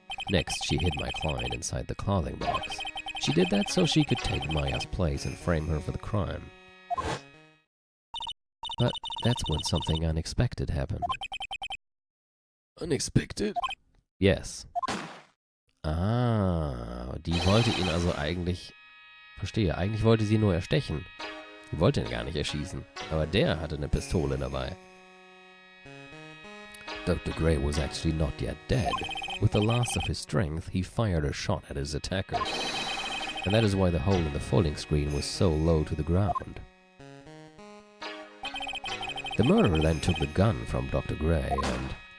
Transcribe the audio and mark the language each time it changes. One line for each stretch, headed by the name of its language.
English: Next, she hid my client inside the clothing box. She did that so she could take Maya's place and frame her for the crime. But that's when something unexpected happened. Unexpected? Yes.
German: Ah, die wollte ihn also eigentlich... Verstehe, eigentlich wollte sie nur erstechen. Die wollte ihn gar nicht erschießen, aber der hatte eine Pistole dabei.
English: Dr. Gray was actually not yet dead. With the loss of his strength, he fired a shot at his attacker. And that is why the hole in the folding screen was so low to the ground. The murderer then took the gun from Dr. Gray and...